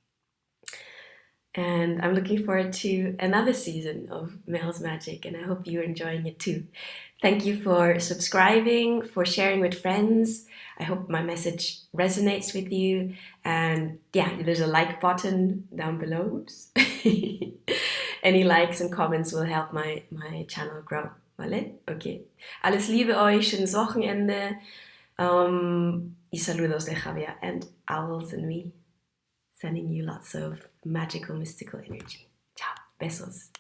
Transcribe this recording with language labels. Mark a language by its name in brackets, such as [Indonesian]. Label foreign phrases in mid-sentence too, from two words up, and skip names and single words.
[English] And I'm looking forward to another season of Mel's Magic, and I hope you're enjoying it too. Thank you for subscribing, for sharing with friends. I hope my message resonates with you. And yeah, there's a like button down below. Oops. Any likes and comments will help my channel grow. [Spanish] Vale? Okay. [German] Alles Liebe euch, schönes Wochenende. [Spanish] Y saludos de Javier [English] and Owls and me. Sending you lots of magical, mystical energy. [Spanish] Ciao. Besos.